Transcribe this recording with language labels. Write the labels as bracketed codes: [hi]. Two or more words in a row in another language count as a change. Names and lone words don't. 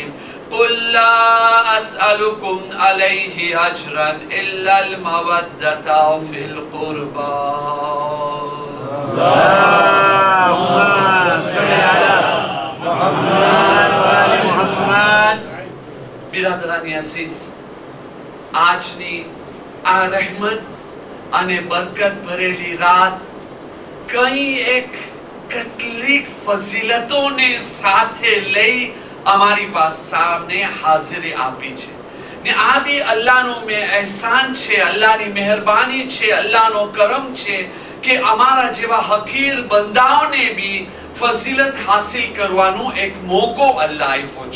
[ar] قل لا أسألكم عليه أجرا إلا المودة في القربى. اللهم صل على محمد وآل محمد. [gu] બિરાદરાની અઝીઝ, આજની આ રહેમત અને બરકત ભરેલી રાત કઈ એક કેટલીક ફઝીલતોને સાથે લઈ અમારી પાસે સામે હાજરી આપી છે ને આ બી અલ્લાહનો એહસાન છે, અલ્લાહની મહેરબાની છે, અલ્લાહનો કરમ છે કે અમારા જેવા હકીર બંદાઓને બી ફઝીલત હાસિલ કરવાનો એક મોકો અલ્લાહ આપ્યો છે.